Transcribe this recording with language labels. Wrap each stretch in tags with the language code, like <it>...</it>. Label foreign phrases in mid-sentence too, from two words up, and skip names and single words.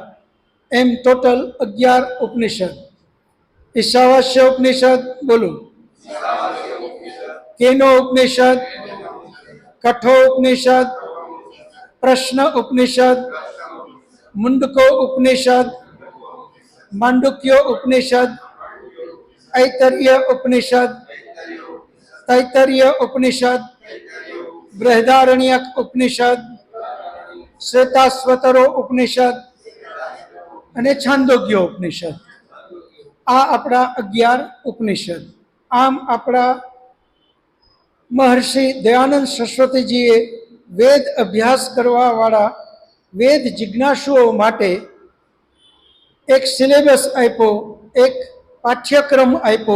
<gu>એમ ટોટલ 11 ઉપનિષદ. ઈશાવાસ્ય ઉપનિષદ બોલું. કેનો ઉપનિષદ, કઠો ઉપનિષદ, પ્રશ્ન ઉપનિષદ, મુંડકો ઉપનિષદ, માંડુક્યો ઉપનિષદ, ऐतर्य उपनिषद, तैतर्य उपनिषद, बृहदारण्यक उपनिषद, श्वेताश्वतरो उपनिषद અને છાંદોગ્ય ઉપનિષદ. આ આપણા 11 ઉપનિષદ. આમ આપણા મહર્ષિ દયાનંદ સરસ્વતીજીએ વેદ અભ્યાસ કરવાવાળા વેદ જિજ્ઞાસુઓ માટે એક સિલેબસ આપ્યો, એક પાઠ્યક્રમ આપ્યો.</gu>